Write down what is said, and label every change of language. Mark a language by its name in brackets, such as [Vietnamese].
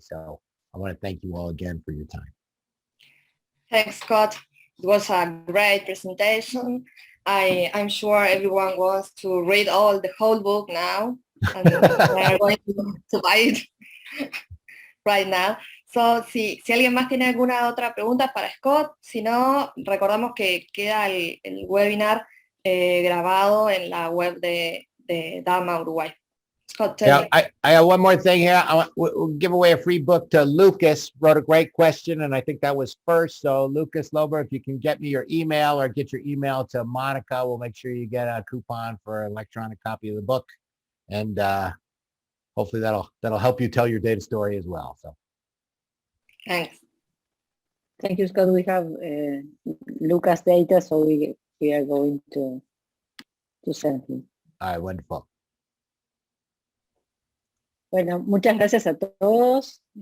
[English] So I want to thank you all again for your time. Thanks, Scott. It was a great presentation. I'm sure everyone wants to read the whole book now, and they're going to buy it right now. [Spanish] So, si alguien más tiene alguna otra pregunta para Scott, si no, recordamos que queda el webinar grabado en la web de DAMA Uruguay. [English] Scott, yeah, I have one more thing here. We'll give away a free book to Lucas. Wrote a great question, and I think that was first. So Lucas Lober, if you can get me your email or get your email to Monica, we'll make sure you get a coupon for an electronic copy of the book. And hopefully that'll help you tell your data story as well. So thanks. Thank you, Scott. We have Lucas data, so we are going to send him. All right, wonderful. [Spanish] Bueno, muchas gracias a todos.